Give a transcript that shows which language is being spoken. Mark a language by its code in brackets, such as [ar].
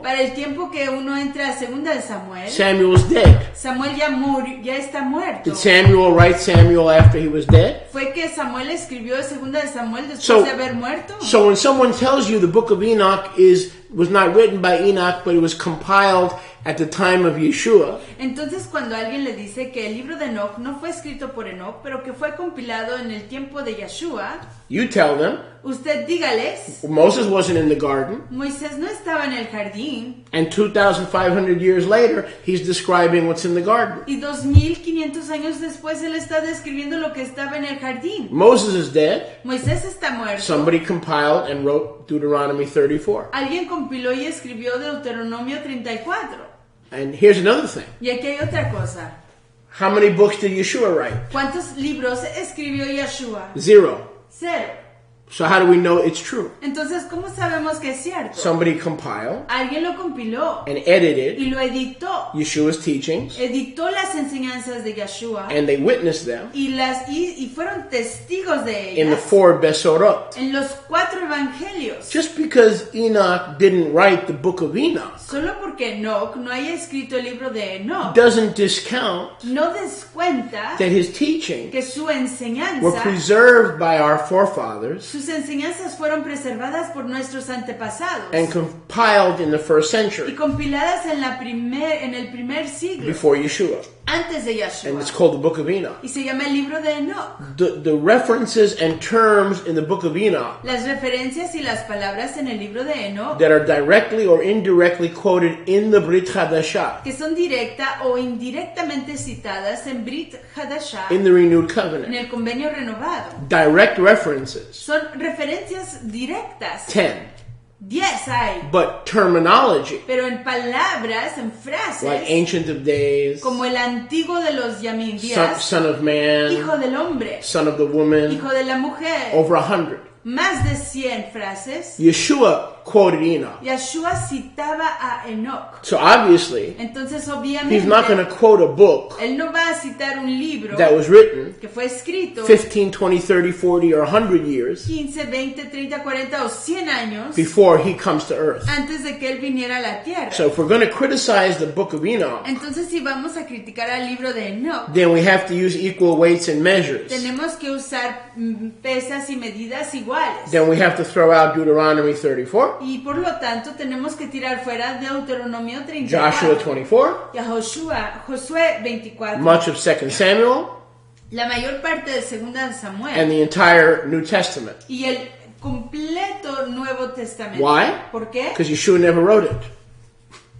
[es] Para el tiempo que uno entra a segunda de Samuel, [en] Samuel was dead. [es] Samuel ya murió, ya está muerto. [en] Did Samuel write Samuel after he was dead? [es] Fue que Samuel escribió segunda de Samuel después [en] So- [es] de haber muerto. [en] So when someone tells you the book of Enoch was not written by Enoch, but it was compiled at the time of Yeshua, [es] Entonces cuando alguien le dice que el libro de Enoch no fue escrito por Enoch, pero que fue compilado en el tiempo de Yeshua, [en] you tell them, [es] usted dígales, [en] Moses wasn't in the garden, [es] Moisés no estaba en el jardín [en] and 2,500 years later, he's describing what's in the garden. [es] y 2500 años después él está describiendo lo que estaba en el jardín. [en] Moses is dead. [es] Moisés está muerto. [en] Somebody compiled and wrote Deuteronomy 34. [es] Alguien compiló y escribió Deuteronomio 34. [en] And here's another thing. [es] Y aquí hay otra cosa. [en] How many books did Yeshua write? [es] ¿Cuántos libros escribió Yeshua? [en] 0. [es] 0. [en] So how do we know it's true? [es] Entonces, ¿cómo sabemos que es cierto? [en] Somebody compiled [es] Alguien lo compiló [en] and edited [es] y lo editó. [en] Yeshua's teachings, [es] Editó las enseñanzas de Yeshua [en] and they witnessed them [es] y fueron testigos de [en] in the [es] ellas [en] 4 Besorot. [es] en los 4 evangelios. [en] Just because Enoch didn't write the book of Enoch [es] Solo porque Enoch no haya escrito el libro de Enoch, [en] doesn't discount [es] no descuenta [en] that his teachings [es] que su [en] were [es] enseñanza, [en] preserved by our forefathers [es] sus enseñanzas fueron preservadas por nuestros antepasados [en] and compiled in the first [es] y [en] century [es] compiladas en el primer siglo, [en] before Yeshua. [es] antes de [en] And it's [es] Yeshua. [en] called the book of Enoch. [es] Y se llama el libro de Enoch. [en] The references and terms in the book of Enoch [es] Las referencias y las palabras en el libro de Enoch, [en] that are directly or indirectly quoted in the Brit Hadashah, [es] que son directa o indirectamente citadas en Brit Hadashah, [en] in the renewed [es] en [en] covenant. [es] el convenio renovado, [en] Direct references, [es] son referencias directas. [en] 10. [es] 10 hay, [en] But terminology, [es] pero en palabras, en frases, [en] like Ancient of Days, [es] como el antiguo de los [en] son, [es] Yamindías, [en] son of Man, [es] hijo del hombre, [en] son of the woman, [es] hijo de la mujer, [en] over 100. [es] más de 100 frases, [en] Yeshua quoted Enoch. [es] Yeshua citaba a Enoch. [en] So obviously, [es] Entonces, [en] he's [es] obviamente, [en] not going to quote a book [es] él no va a citar un libro [en] that was written [es] que fue escrito [en] 15, 20, 30, 40, or 100 years [es] 15, 20, 30, 40 o 100 años [en] before he comes to earth. [es] antes de que él viniera a la tierra. [en] So if we're going to criticize the book of Enoch, [es] Entonces, si vamos a criticar al libro de Enoch, [en] then we have to use equal weights and measures. [es] tenemos que usar pesas y medidas iguales. [en] Then we have to throw out Deuteronomy 34, [es] Y por lo tanto, tenemos que tirar fuera Deuteronomio 34, [en] Joshua 24, [es] y a Josué 24, [en] much of 2 Samuel, [es] la mayor parte de Segunda de Samuel [en] and the entire New Testament. [es] y el completo Nuevo Testamento. [en] Why? [es] ¿Por qué? [en] Because Yeshua never wrote it.